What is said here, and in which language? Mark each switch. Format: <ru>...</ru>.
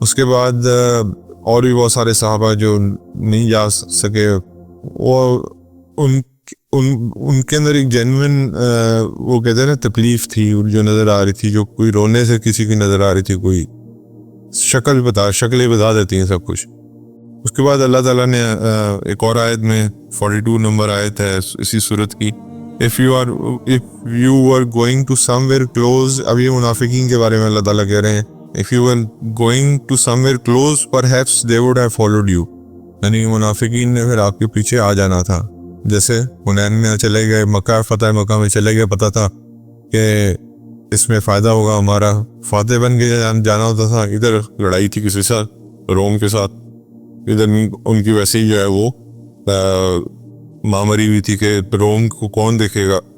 <ur>اس کے بعد اور بھی بہت سارے صحابہ جو نہیں جا سکے، وہ ان کے اندر ایک جینوئن وہ کہتے ہیں نا تکلیف تھی جو نظر آ رہی تھی، جو کوئی رونے سے کسی کی نظر آ رہی تھی، کوئی شکلیں بتا دیتی ہیں سب کچھ. اس کے بعد اللہ تعالیٰ نے ایک اور آیت میں 42 نمبر آیت ہے اسی صورت کی،</ur> <en>if you were going to somewhere close.</en> <ur>اب یہ منافقین کے بارے میں اللہ تعالیٰ کہہ رہے ہیں</ur> <en>if you were going to somewhere close perhaps they would have followed you.</en> <ur>یعنی منافقین نے پھر آپ کے پیچھے آ جانا تھا، جیسے حنین میں چلے گئے، مکہ فتح مکہ میں چلے گئے، پتہ تھا کہ اس میں فائدہ ہوگا، ہمارا فاتح بن کے جانا ہوتا تھا. ادھر لڑائی تھی کسی ساتھ، روم کے ساتھ، ادھر ان کی ویسے ہی جو ہے وہ مامری ہوئی تھی کہ روم کو کون دیکھے گا.</ur>